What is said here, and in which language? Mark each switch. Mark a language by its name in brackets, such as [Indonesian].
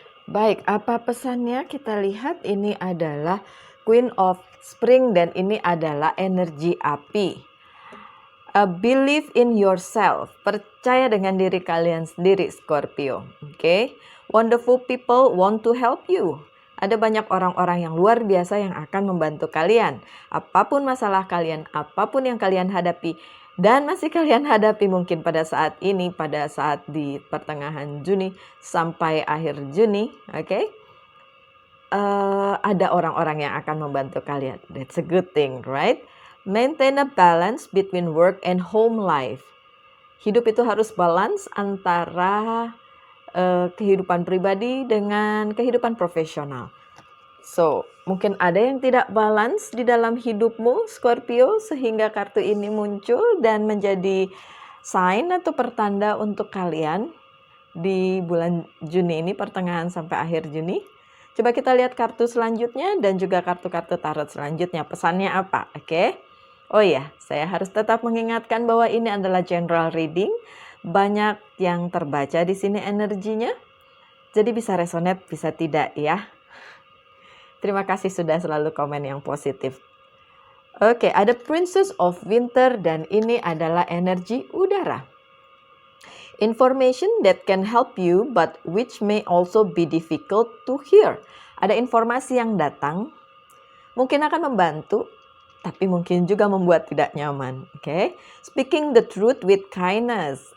[Indonesian] Baik, apa pesannya? Kita lihat ini adalah Queen of Spring dan ini adalah energi api. [English] Believe in yourself. [Indonesian] Percaya dengan diri kalian sendiri, Scorpio. [English] Okay? Wonderful people want to help you. [Indonesian] Ada banyak orang-orang yang luar biasa yang akan membantu kalian. Apapun masalah kalian, apapun yang kalian hadapi, dan masih kalian hadapi mungkin pada saat ini, pada saat di pertengahan Juni sampai akhir Juni, okay? Ada orang-orang yang akan membantu kalian. [English] That's a good thing, right? Maintain a balance between work and home life. [Indonesian] Hidup itu harus balance antara kehidupan pribadi dengan kehidupan profesional. So, mungkin ada yang tidak balance di dalam hidupmu, Scorpio, sehingga kartu ini muncul dan menjadi sign atau pertanda untuk kalian di bulan Juni ini, pertengahan sampai akhir Juni. Coba kita lihat kartu selanjutnya dan juga kartu-kartu tarot selanjutnya. Pesannya apa? Oke. Oh ya, saya harus tetap mengingatkan bahwa ini adalah general reading. Banyak yang terbaca di sini energinya. Jadi bisa resonate, bisa tidak ya. Terima kasih sudah selalu komen yang positif. Oke, ada Princess of Winter dan ini adalah energi udara. [English] Information that can help you but which may also be difficult to hear. [Indonesian] Ada informasi yang datang, mungkin akan membantu, tapi mungkin juga membuat tidak nyaman. [English] Oke, speaking the truth with kindness.